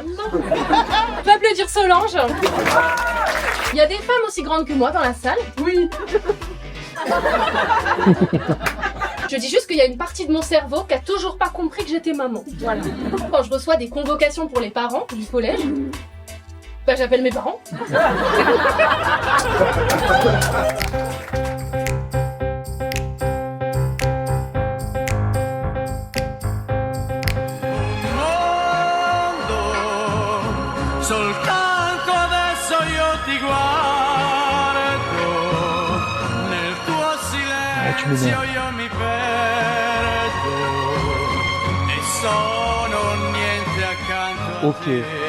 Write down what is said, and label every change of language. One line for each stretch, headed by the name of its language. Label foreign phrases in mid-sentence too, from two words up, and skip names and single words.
French: Tu peux applaudir Solange? Il y a des femmes aussi grandes que moi dans la salle? Oui. Je dis juste qu'il y a une partie de mon cerveau qui a toujours pas compris que j'étais maman. Voilà. Quand je reçois des convocations pour les parents du collège, bah j'appelle mes parents.
Italian: Soltanto adesso io ti guardo, nel tuo silenzio io mi perdo e sono niente accanto a te.